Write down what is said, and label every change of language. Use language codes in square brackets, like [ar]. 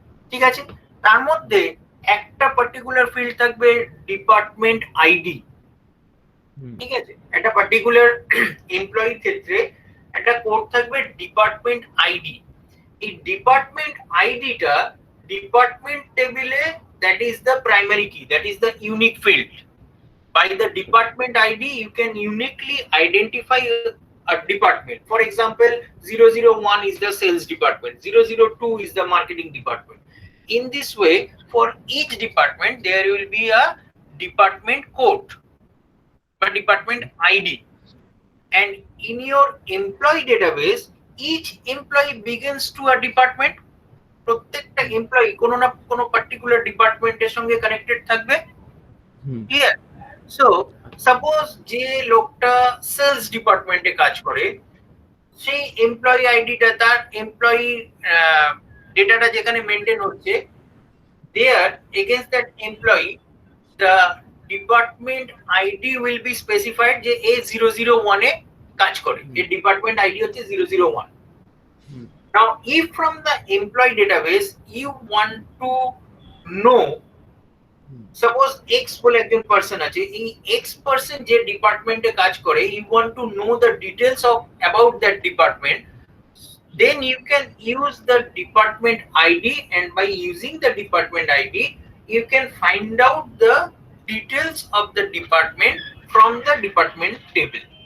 [bn] ঠিক আছে, তার মধ্যে একটা পার্টিকুলার ফিল্ড থাকবে ডিপার্টমেন্ট আইডি। ঠিক আছে, একটা পার্টিকুলার এমপ্লয়ির ক্ষেত্রে একটা কোড থাকবে ডিপার্টমেন্ট আইডি। এই ডিপার্টমেন্ট আইডিটা ডিপার্টমেন্ট টেবিলে, [en] That is the primary key, that is the unique field. By the department ID, you can uniquely identify a department. For example, 001 is the sales department, 002 is the marketing department. In this way, for each department, there will be a department code, a department ID. And in your employee database, each employee begins to a department. [bn] প্রত্যেকটা employee কোনো না কোনো particular ডিপার্টমেন্টের সঙ্গে connected থাকবে। Clear? So suppose যে লোকটা sales ডিপার্টমেন্টে কাজ করে, সেই এমপ্লয়ি আইডিটা, তার এমপ্লয়ি ডেটাটা যেখানে মেনটেন হচ্ছে, [en] there against that employee the department ID will be specified [bn] যে এ 001 এ কাজ করে, এর ডিপার্টমেন্ট আইডি হচ্ছে 001। [en] Now, if from the employee database you want to know, suppose X [bn] বলে একজন পার্সন আছে, এই X পার্সন যে ডিপার্টমেন্টে কাজ করে, [en] you want to know the details of about that department, then you can use the department ID, and by using the department ID, you can find out the details of the department from the department table.